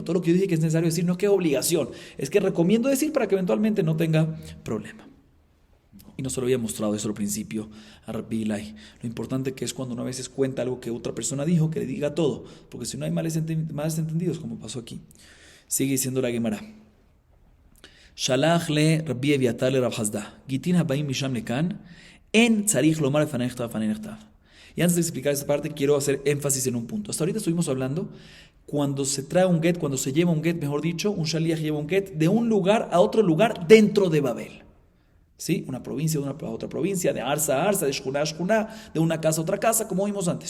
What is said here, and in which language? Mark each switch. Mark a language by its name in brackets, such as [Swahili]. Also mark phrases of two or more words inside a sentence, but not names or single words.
[Spanish] Todo lo que yo dije que es necesario decir no es que es obligación, es que recomiendo decir para que eventualmente no tenga problema. Y no se lo había mostrado eso al principio a Rabbi Hillel. Lo importante que es cuando uno a veces cuenta algo que otra persona dijo, que le diga todo, porque si no hay males entendidos, como pasó aquí. Sigue diciendo la Gemara. [Hebrew] שלח ליה רבי אביתר לרב חסדא. גיטין הבאים משם לכאן אין צריך לומר בפני נכתב. [Spanish] Y antes de explicar esta parte, quiero hacer énfasis en un punto. Hasta ahorita estuvimos hablando cuando se trae un get, cuando se lleva un get, mejor dicho, un shaliach lleva un get de un lugar a otro lugar dentro de Babel. ¿Sí? Una provincia a otra provincia, de arsa a arsa, de shkuna a shkuna, de una casa a otra casa, como vimos antes.